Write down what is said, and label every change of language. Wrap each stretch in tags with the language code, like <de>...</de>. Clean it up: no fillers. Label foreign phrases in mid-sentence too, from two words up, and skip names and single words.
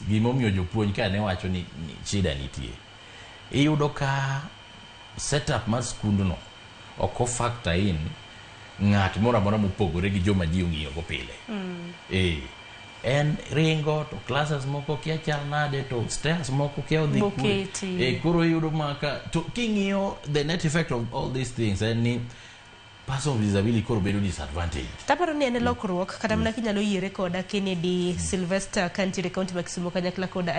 <luo>Gimomiyo jopuonj ka ne wacho ni shida nitie, iyudo ka setup mar skundno ok</luo> <en>factor in</en> <luo>ng'at moro amora mopogore gi joma ji ong'iyo go pile. En ringo to classes moko kia chal nade, to stairs moko kia odhi kure. Koro yudo maka to king'iyo</luo> <en>the net effect of all these things</en> <luo>en ni</luo> <en>person with disability</en> <luo>koro bedo disadvantage. Taparo ni ene lokruok kata mana kinyalo yiere koda Kennedy Sylvester Kantiri County ma Kisumu kanyakla koda</luo>